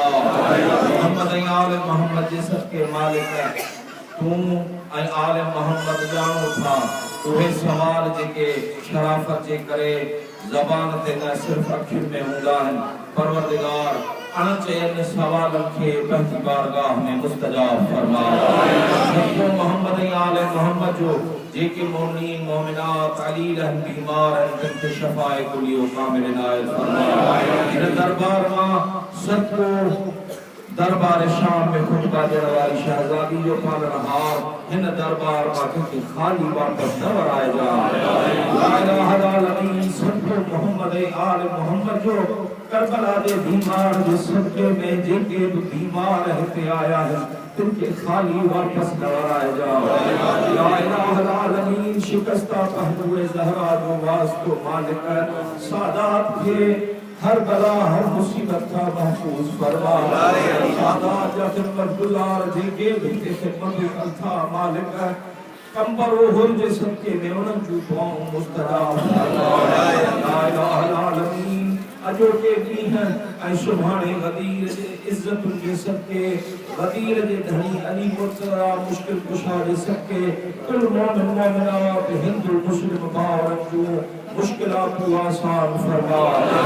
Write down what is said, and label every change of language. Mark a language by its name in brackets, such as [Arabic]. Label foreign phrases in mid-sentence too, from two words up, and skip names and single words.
[Sindhi] मोहम्मद ऐं आले मोहम्मद जे सदके मालिक तू ऐं आले मोहम्मद जानो था उहे सवाल जेके शराफत जे करे ज़बान ते न सिर्फ़ अखियुनि में हूंदा आहिनि, परवरदिगार अणचयनि सवालनि खे पंहिंजी बारगाह में मुस्तजाब फरमा। मोहम्मद ऐं आले मोहम्मद जो जेके मोमिनीन मोमिनात अलील आहिनि, बीमार आहिनि, तिन खे शफ़ाए कुली कामिल इनायत फरमा। हिन दरबार मां सदको दरबार शाम में [Hindi] खुतबा देने वाली [Sindhi] शहजादी जो पालनहार इन दरबार मां के खाली वापस न वराए जा। [Arabic] لا إله إلا الله [Sindhi] सदको मोहम्मद आले मोहम्मद जो करबला दे बीमार जो सदके में जेके बीमार रहते आया है तिनके खाली वापस न वराए जा। [Arabic] لا إله إلا الله [Sindhi] शिकस्ता पहलुए ज़हरा जो वास्तो मालिक सादात के हर बला हर मुसीबत का महफूज फरमा। सादात जा खिदमत गुजार जेके भी खिदमत था मालिक कंबर होल जे सदके में उन्हनि जूं दुआऊं मुस्तजाब फरमा। [Arabic] لا إله إلا الله [Sindhi] अजो के ॾींहं ऐं सुभाणे गदीर जे इज्जत जे सदके गदीर जे धनी अली मुर्तज़ा मुश्किल कुशा जे सदके कुल मोमिन मोमिनात हिंदू मुस्लिम भाउरनि जूं मुश्किलात आसान फरमा।